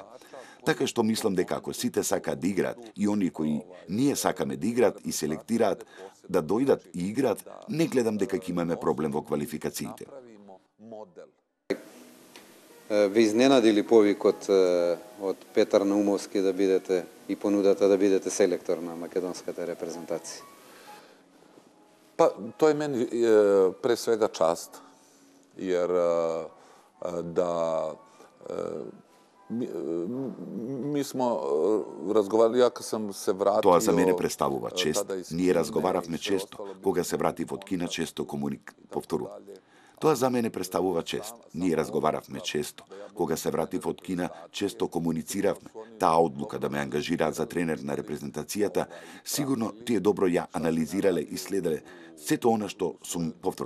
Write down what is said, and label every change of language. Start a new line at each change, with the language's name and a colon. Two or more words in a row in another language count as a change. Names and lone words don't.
Macedonian: Така што мислам дека ако сите сакаат да играат и оние кои ние сакаме да играат и селектираат да дојдат и играат, не гледам дека ќе имаме проблем во квалификациите. Ви изненади ли повикот од Петар Наумовски да бидете и понудата да бидете селектор на македонската репрезентација?
Serbian: Pa, to je meni pre svega čast, jer da Mi smo razgovarali, ja kad sam se vratio...
Macedonian: Тоа за мене представува чест. Ние разговаравме често. Кога се вратив од Кина, често повторувам. Тоа за мене представува чест. Ние разговаравме често. Кога се вратив од Кина, често комунициравме. Таа одлука да ме ангажираат за тренер на репрезентацијата, сигурно тие добро ја анализирале и следеле сето она што сум повторувам.